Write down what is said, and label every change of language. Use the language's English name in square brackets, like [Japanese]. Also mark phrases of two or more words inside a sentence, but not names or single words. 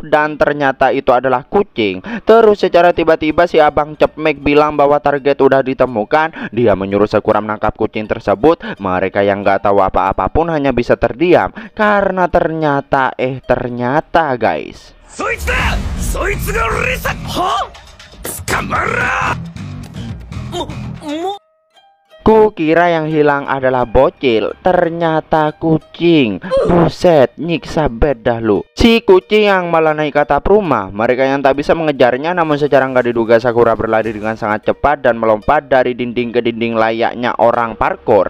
[Indonesian] Dan ternyata itu adalah kucing. Terus secara tiba-tiba si abang Cepmek bilang bahwa target udah ditemukan. Dia menyuruh Sakura menangkap kucing tersebut. Mereka yang nggak tahu apa-apa pun hanya bisa terdiam karena ternyata guys, [Japanese] そいつだ。そいつがリサ。は？捕まら。も [Indonesian] Kukira yang hilang adalah bocil, ternyata kucing. Buset, nyiksa bed dah lu. Si kucing yang malah naik ke atap rumah. Mereka yang tak bisa mengejarnya, namun secara nggak diduga Sakura berlari dengan sangat cepat dan melompat dari dinding ke dinding layaknya orang parkour.